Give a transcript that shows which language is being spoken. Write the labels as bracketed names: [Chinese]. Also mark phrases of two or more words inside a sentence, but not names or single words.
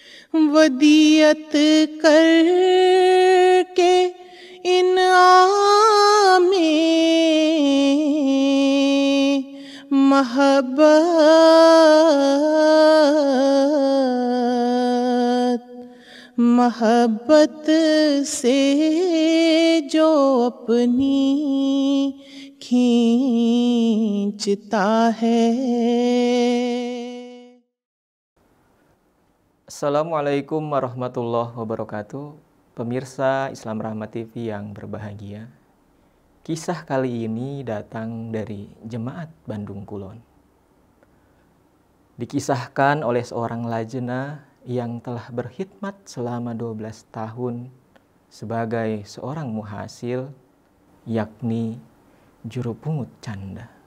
[Urdu] ودیعت کرکے انعامِ محبت محبت سے جو اپنی کھینچتا ہے. [Arabic] السلام عليكم ورحمة الله وبركاته. [Indonesian] Pemirsa Islam Rahmat TV yang berbahagia. Kisah kali ini datang dari Jemaat Bandung Kulon. Dikisahkan oleh seorang lajnah yang telah berkhidmat selama 12 tahun sebagai seorang muhasil, yakni juru pungut canda.